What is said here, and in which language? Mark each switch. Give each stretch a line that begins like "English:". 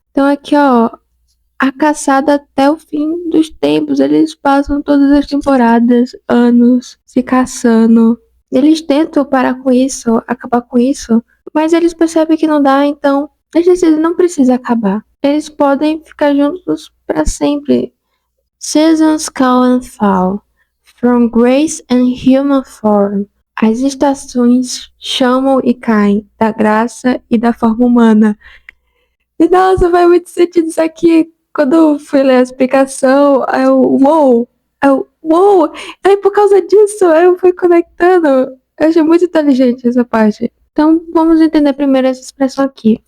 Portuguese: Então aqui, ó, a caçada até o fim dos tempos. Eles passam todas as temporadas, anos, se caçando. Eles tentam parar com isso, acabar com isso, mas eles percebem que não dá, então eles decidem não precisa acabar. Eles podem ficar juntos para sempre.
English: Seasons come and fall, from grace and human form.
Portuguese: As estações chamam e caem da graça e da forma humana. E nossa, faz muito sentido isso aqui. Quando eu fui ler a explicação, uou, aí por causa disso, eu fui conectando. Eu achei muito inteligente essa parte. Então, vamos entender primeiro essa expressão aqui.